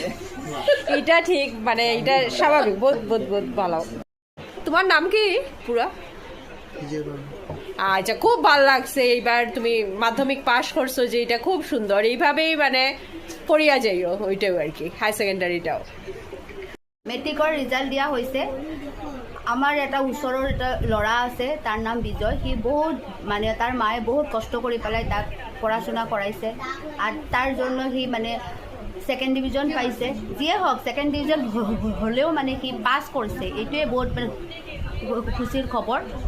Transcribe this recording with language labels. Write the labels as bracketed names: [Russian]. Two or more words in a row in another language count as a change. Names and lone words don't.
[Bangla] এটা ঠিক, মানে এটা স্বাভাবিক, বহুত বহুত বহুত ভালো। তোমার নাম কি পুরা? আচ্ছা, খুব ভালো লাগছে। এইবার তুমি মাধ্যমিক পাশ করছো, যে এটা খুব সুন্দর। এইভাবেই মানে পড়িয়া যাইও ওইটাও আর কি, হাই সেকেন্ডারিটাও। [Assamese] মেট্ৰিকৰ ৰিজাল্ট দিয়া হৈছে। আমাৰ এটা ওচৰৰ এটা ল'ৰা আছে, তাৰ নাম বিজয়। সি বহুত মানে তাৰ মায়ে বহুত কষ্ট কৰি পেলাই তাক পঢ়া শুনা কৰাইছে, আৰু তাৰ জন্য সি মানে ছেকেণ্ড ডিভিজন পাইছে। যিয়ে হওক ছেকেণ্ড ডিভিজন হ'লেও মানে সি পাছ কৰিছে, এইটোৱে বহুত মানে খুচিৰ খবৰ।